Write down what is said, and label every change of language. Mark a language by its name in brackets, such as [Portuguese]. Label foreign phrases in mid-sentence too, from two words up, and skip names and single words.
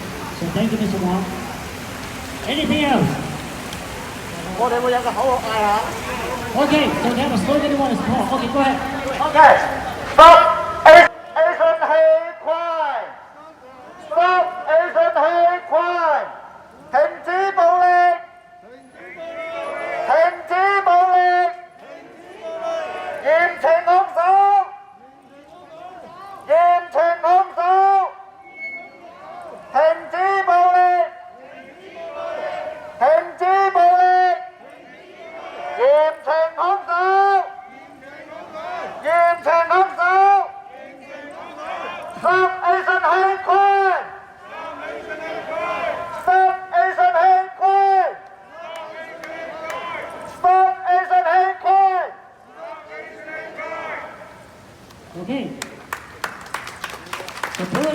[English] So thank you, Mr. Wong. Anything else? Okay, so they have a slogan you want to call. Okay, go ahead. Okay. Stop Asian hate crime. Stop Asian hate crime. [Chinese] 停止暴力。停止暴力。嚴懲兇手。嚴懲兇手。停止暴力。停止暴力。嚴懲兇手。嚴懲兇手。 [English] Stop Asian hate crime. Stop Asian hate crime. Stop Asian hate crime. Okay. The polling just spoken.